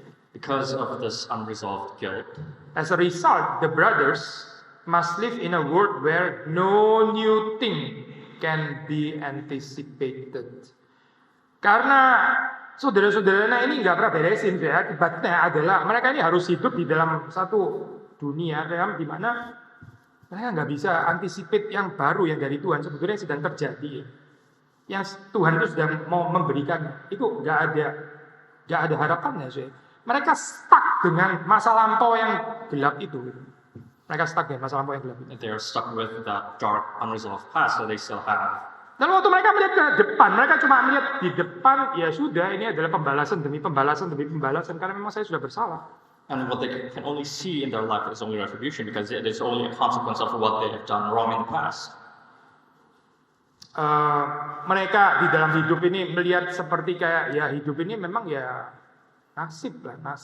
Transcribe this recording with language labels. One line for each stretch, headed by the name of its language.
English: Because of this unresolved guilt, as a result, the brothers must live in a world where no new thing can be anticipated.
Indonesian: Karena saudara-saudaranya ini nggak pernah beresin, ya. Akibatnya adalah mereka ini harus hidup di dalam satu dunia di mana mereka nggak bisa anticipate yang baru yang dari Tuhan sebetulnya sedang terjadi. Yang Tuhan itu sedang mau memberikannya, itu nggak ada harapannya, sih. Mereka stuck dengan masa lampau yang gelap itu.
English: They are stuck with that dark, unresolved past that they still have.
Indonesian: Dan waktu mereka melihat ke depan, mereka cuma melihat di depan, ya sudah, ini adalah pembalasan demi pembalasan, karena memang saya sudah bersalah.
English: And what they can only see in their life is only retribution, because it is only a consequence of what they have done wrong in the past.
Indonesian: Mereka di dalam hidup ini melihat seperti kayak, ya hidup ini memang ya nasib ya.